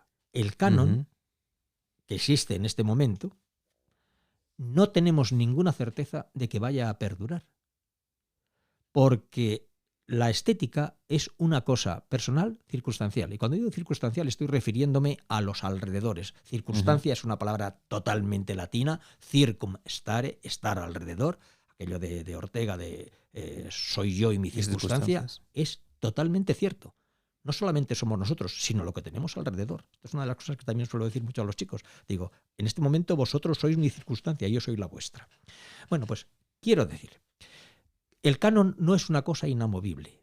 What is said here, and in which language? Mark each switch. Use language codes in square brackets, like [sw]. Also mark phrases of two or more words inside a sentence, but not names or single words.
[es] El canon que existe en este momento, no tenemos ninguna certeza de que vaya a perdurar. Porque la estética es una cosa personal, circunstancial. Y cuando digo circunstancial estoy refiriéndome a los alrededores. Circunstancia es una palabra totalmente latina, [la] circum stare, [es] estar alrededor. Aquello de Ortega de soy yo y mi circunstancia, es totalmente cierto. No solamente somos nosotros, sino lo que tenemos alrededor. Esto es una de las cosas que también suelo decir mucho a los chicos. Digo, en este momento vosotros sois mi circunstancia, yo soy la vuestra. Bueno, pues quiero decir, el canon no es una cosa inamovible.